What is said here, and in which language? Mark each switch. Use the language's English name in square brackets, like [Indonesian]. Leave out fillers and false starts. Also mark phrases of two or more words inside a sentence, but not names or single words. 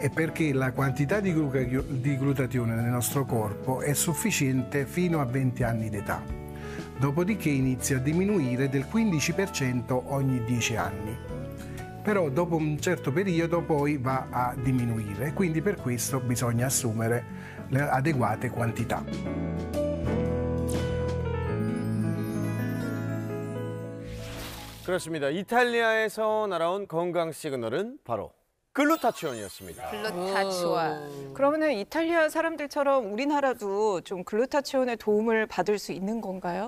[Italian] È perché la quantità di glutatione nel nostro corpo è sufficiente fino a 20 anni d'età, dopodiché inizia a diminuire del 15% ogni 10 anni. Però dopo un certo periodo poi va a diminuire, quindi per questo bisogna assumere le adeguate quantità. [Korean] 그렇습니다. 이탈리아에서 날아온 건강 시그널은 바로 글루타치온이었습니다. 글루타치온. 그러면은 이탈리아 사람들처럼 우리나라도 좀 글루타치온의 도움을 받을 수 있는 건가요?